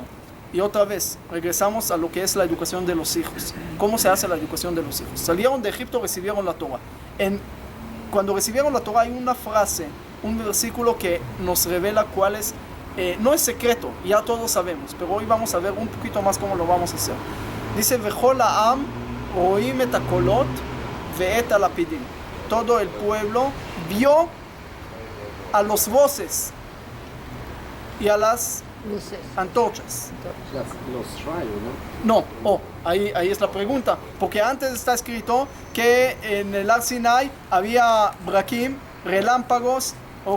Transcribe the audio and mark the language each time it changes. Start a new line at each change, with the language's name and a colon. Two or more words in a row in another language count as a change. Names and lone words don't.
Spanish: Y otra vez, regresamos a lo que es la educación de los hijos. ¿Cómo se hace la educación de los hijos? Salieron de Egipto, recibieron la Torah. Cuando recibieron la Torah hay una frase, un versículo que nos revela cuál es, no es secreto, ya todos sabemos, pero hoy vamos a ver un poquito más cómo lo vamos a hacer. Dice,
Hebrew: וכל העם רואים את הקולות ואת הלפידים.
Spanish: Todo el pueblo vio a los voces y a las Luces. antorchas. Los rayos, ¿no? No, ahí es la pregunta, porque antes está escrito que en el Ar Sinai había brakim, relámpagos, ¿ok?